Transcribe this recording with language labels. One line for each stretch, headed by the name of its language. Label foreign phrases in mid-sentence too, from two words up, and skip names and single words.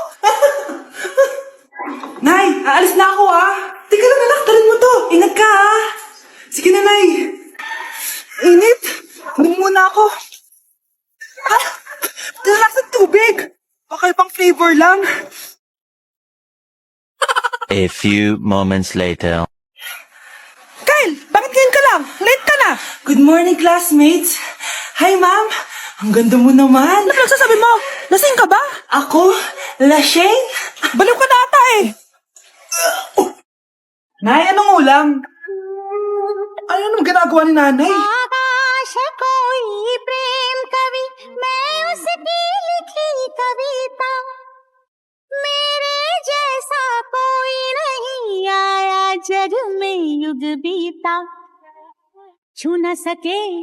Filipino: Nay, aalis na ako, Teka lang, anak, talin mo to. Ingat ka, Sige na, Nay. Init. Hindi muna ako. Dala sa tubig. Baka ibang flavor lang.
English: A few moments later.
Filipino: Kyle, bakit ngayon ka lang? Late ka na.
English: Good morning, classmates.
Filipino: Hi, ma'am. Ang ganda mo naman. Ano nagsasabi mo? Lasing ka ba? Ako? Lasing? Baliw ka na ata eh. Nay, anong ulam? Ay, anong ginagawa ni nanay?
Hindi: आकाश कोई प्रेम कवि मैं उसकी लिखी कविता मेरे जैसा कोई नहीं आया जग में युग बीता छू न सके